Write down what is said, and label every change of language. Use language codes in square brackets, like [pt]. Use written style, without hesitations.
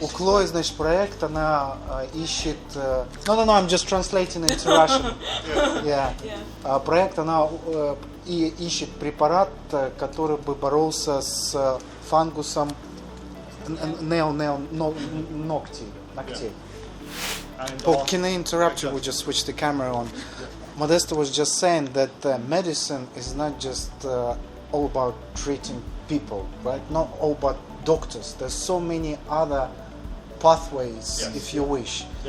[ru] У Клои, значит, проект, она ищет... [en] No, I'm just translating into Russian. [ru] Проект, она ищет препарат, который бы боролся с фангусом ногтей. [en] Can I interrupt you? We just switch the camera on. Modesta was just saying that medicine is not just all about treating people, right? Not all about doctors. There's so many other pathways, if you wish.